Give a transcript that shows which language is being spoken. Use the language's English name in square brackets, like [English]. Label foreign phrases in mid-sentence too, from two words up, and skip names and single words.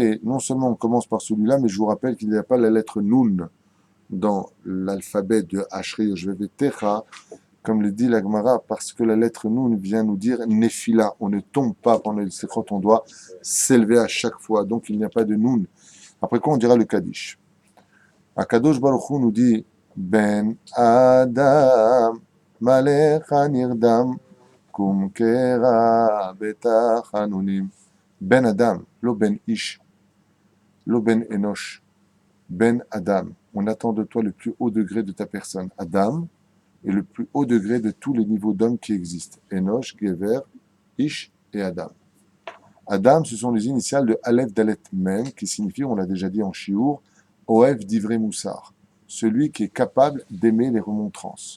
[French] Et non seulement on commence par celui-là, mais je vous rappelle qu'il n'y a pas la lettre Nun dans l'alphabet de [Hebrew] אשרי יושבי ביתך, [French] comme le dit la Gemara, parce que la lettre Nun vient nous dire Nefila. On ne tombe pas pendant les slichot, on doit s'élever à chaque fois. Donc il n'y a pas de Nun. Après quoi on dira le Kaddish. [Hebrew] הקדוש ברוך הוא [French] nous dit [Hebrew] בן אדם מה לך נרדם קום קרא בתחנונים. בן אדם, לא בן איש, לא בן אנוש, בן אדם. [French] On attend de toi le plus haut degré de ta personne. Adam est le plus haut degré de tous les niveaux d'hommes qui existent. [Hebrew] אנוש, גבר, איש ואדם. [French] Adam, ce sont les initiales de [Hebrew] אלף דלת מם, [French] qui signifie, on l'a déjà dit en Chiour, [Hebrew] אוהב דברי מוסר, [French] celui qui est capable d'aimer les remontrances.